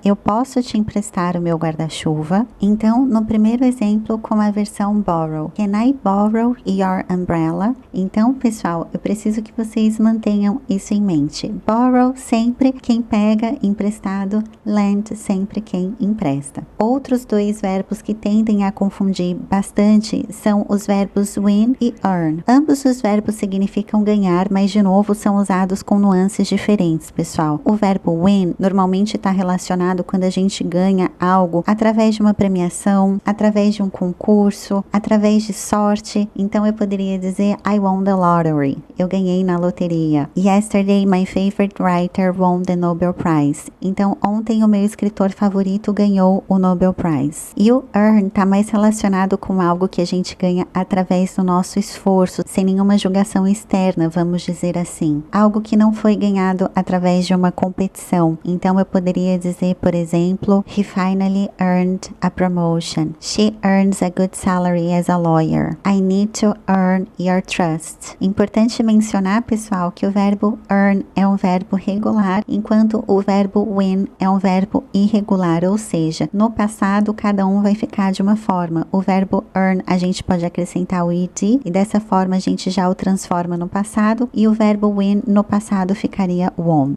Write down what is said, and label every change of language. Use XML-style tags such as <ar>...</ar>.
<pt>Eu posso te emprestar o meu guarda-chuva. Então, no primeiro exemplo, com a versão borrow.</pt> <en>Can I borrow your umbrella?</en> <pt>Então, pessoal, eu preciso que vocês mantenham isso em mente. Borrow, sempre quem pega emprestado. Lend, sempre quem empresta. Outros 2 verbos que tendem a confundir bastante são os verbos win e earn. Ambos os verbos significam ganhar, mas de novo são usados com nuances diferentes, pessoal. O verbo win normalmente está relacionado quando a gente ganha algo através de uma premiação, através de um concurso, através de sorte. Então eu poderia dizer I won the lottery. Eu ganhei na loteria.</pt> <en>Yesterday my favorite writer won the Nobel Prize.</en> <pt>Então ontem o meu escritor favorito ganhou o Nobel Prize. E o earn está mais relacionado com algo que a gente ganha através do nosso esforço, sem nenhuma julgação externa, vamos dizer assim. Algo que não foi ganhado através de uma competição. Então eu poderia dizer, por exemplo, He finally earned a promotion.</pt> <en>She earns a good salary as a lawyer. I need to earn your trust.</en> <pt>Importante mencionar, pessoal, que o verbo earn é um verbo regular, enquanto o verbo win é um verbo irregular, ou seja, no passado cada um vai ficar de uma forma. O verbo earn a gente pode acrescentar o ed e dessa forma a gente já o transforma no passado, e o verbo win no passado ficaria won.</pt>